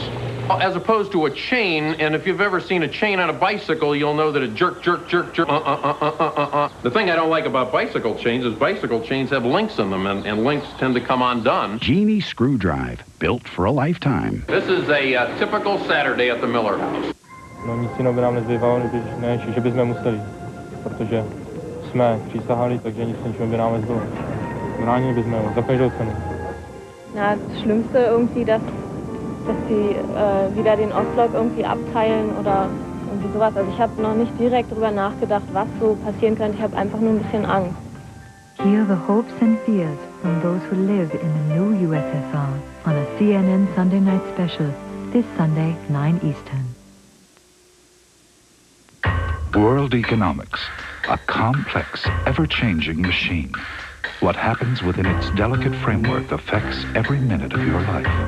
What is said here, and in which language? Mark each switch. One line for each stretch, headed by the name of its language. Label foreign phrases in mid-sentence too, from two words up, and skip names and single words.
English: As opposed to a chain, and if you've ever seen a chain on a bicycle, you'll know that it jerk, jerk, jerk, jerk, The thing I don't like about bicycle chains is bicycle chains have links in them, and links tend to come undone. Genie screwdriver, built for a lifetime. This is a typical Saturday at the Miller house.
Czech: No nic jiného by nám nezbývalo, než že bychom museli, protože jsme přísahali, takže nic ničeho by nám nezbylo. Bránili bychom ho za každou cenu.
German: Na, das Schlimmste irgendwie, dass sie wieder den Ostblock irgendwie abteilen oder irgendwie sowas. Also ich habe noch nicht direkt darüber nachgedacht, was so passieren könnte. Ich habe einfach nur ein bisschen Angst.
English: Heal the hopes and fears from those who live in the new USSR on a CNN Sunday night special this Sunday, 9 Eastern. World economics, a complex, ever-changing machine. What happens within its delicate framework affects every minute of your life.